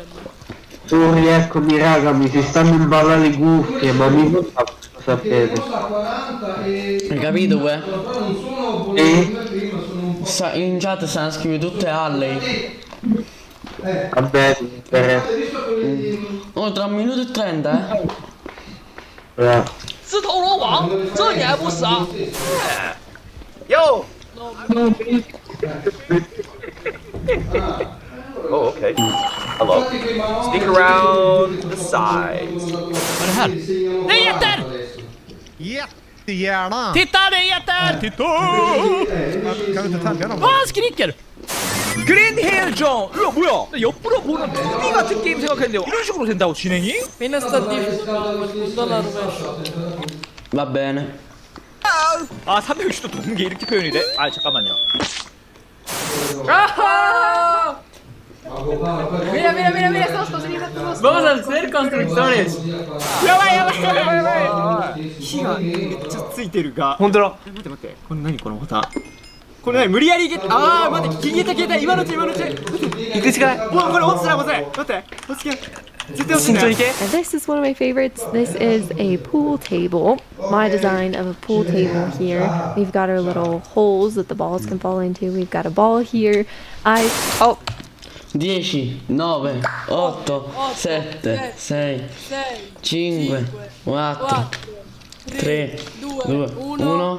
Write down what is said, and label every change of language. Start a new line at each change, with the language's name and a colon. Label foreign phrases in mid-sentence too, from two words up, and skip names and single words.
Italian: Eccomi raga, mi si stanno imballando le cuffie, ma mi fa sapere. Hai capito, uè? In chat stanno scrivendo tutte Alley. Vabbè, mi interessa. Oh, tra 1 minuto e 30,
English: Yo! Oh, okay. Hello. Sneak around the sides.
Swedish: Vad är det här? Det är getter! Jättegärna! Titta, det är getter! Titta! Kan du inte tälja dem? Vad han skriker!
Korean: 그랜헬정! 이거 뭐야? 나 옆으로 보는 2D 같은 게임 생각했는데 이런 식으로 된다고 진행이?
Italian: Fine sta $1 Va bene.
Korean: 아 360도 도는 게 이렇게 표현이 돼? 아 잠깐만요.
Spanish: Mira, mira, mira, mira, estamos construyendo todos. Vamos a ser constructores.
Japanese: やばいやばいやばいやばい。火がめっちゃついてるが。本当だ。待って待って。これ何このボタン。これ何無理やりゲット。ああ待って消えた消えた今のうち今のうち。行くしかない。もうこれ落ちたら待って待って落ちて。
English: And this is one of my favorites. This is a pool table. My design of a pool table here. We've got our little holes that the balls can fall into. We've got a ball here. 10, 9, 8, 7, 6, 5, 4, 3, 2, 1.